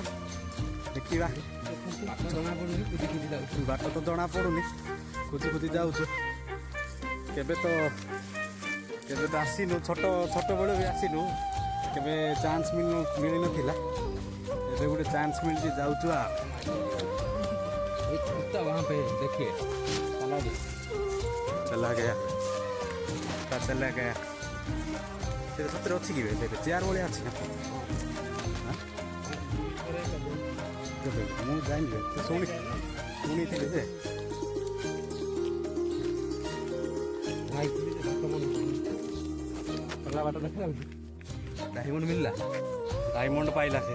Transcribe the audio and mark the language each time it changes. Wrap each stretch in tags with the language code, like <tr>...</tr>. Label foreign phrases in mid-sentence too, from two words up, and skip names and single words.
<or>ଦେଖିବା। ବାଟ ତ ଜଣା ପଡ଼ୁନି। ଖୋଜି ଯାଉଛୁ। କେବେ ତ ଆସିନୁ। ଛୋଟବେଳୁ ବି ଆସିନୁ। କେବେ ଚାନ୍ସ ମିଳିନଥିଲା। ଏବେ ଗୋଟେ ଚାନ୍ସ ମିଳିଛି। ଯାଉଛୁ ଆଉ।</or> <hi>चला गया</hi> <or>सତରେ ଅଛି କି ଚେୟାର ଭଳିଆ ଅଛି ନା? ମୁଁ ଜାଣିଲି, ଶୁଣିଥିଲି ଯେ ବାଟ ଦେଖାଯାଉଛି। ଡାଇମଣ୍ଡ ମିଳିଲା। ଡାଇମଣ୍ଡ ପାଇଲା ସେ।</or>